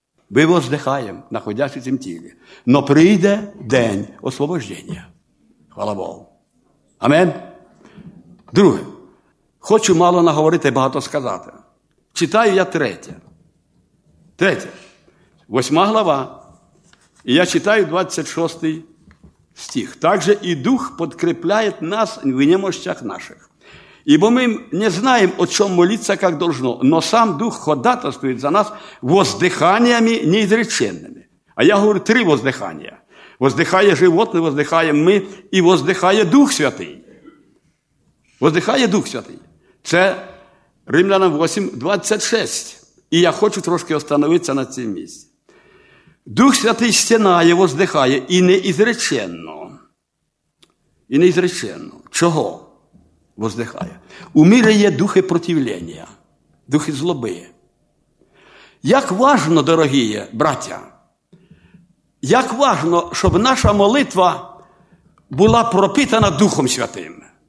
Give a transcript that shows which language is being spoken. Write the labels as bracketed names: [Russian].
[Ukrainian] Ми воздихаємо, находясь у цім тілі. Но прийде день освобождення. Хвала Богу. Амен. Друге. Хочу мало наговорити, багато сказати. Читаю я третє. Третє. 8 глава. І я читаю 26 стих. Так же і Дух підкріпляє нас в немощах наших. [Russian] Ибо мы не знаем, о чем молиться, как должно, но сам Дух ходатайствует за нас воздыханиями неизреченными. А я говорю три воздыхания. Воздыхает животное, воздыхаем мы, и воздыхает Дух Святый. Воздыхает Дух Святый. Это Римлянам 8:26. И я хочу трошки остановиться на этом месте. Дух Святый стенает, воздыхает, и неизреченно. И неизреченно. Чего? Воздихає. [Ukrainian] У мирі є духи противлення, духи злоби. Як важно, дорогі браття, як важно, щоб наша молитва була пропитана Духом Святим.